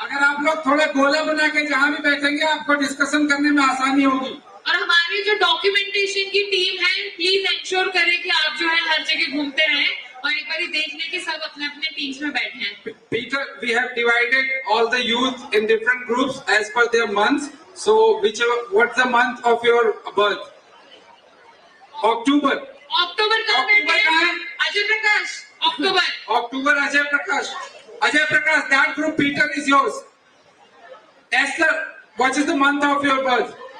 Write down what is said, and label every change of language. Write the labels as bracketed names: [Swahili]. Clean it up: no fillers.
[Hindi] आप लोग थोड़े गोला बना के जहाँ भी बैठेंगे आपको डिस्कशन करने में आसानी होगी। और हमारी जो डॉक्यूमेंटेशन की टीम है, प्लीज इंश्योर करें कि आप जो है हर जगह घूमते रहें और एक बार देख लें कि सब अपने अपने टीम्स में बैठे हैं। [English] Peter, we have divided all the youth in different groups as per their months. So, what's the month of your birth? October. [Hindi] अक्टूबर का है Ajay Prakash. [English] October Ajay Prakash. Ajay Prakash, that group Peter is yours. Esther, what is the month of your birth?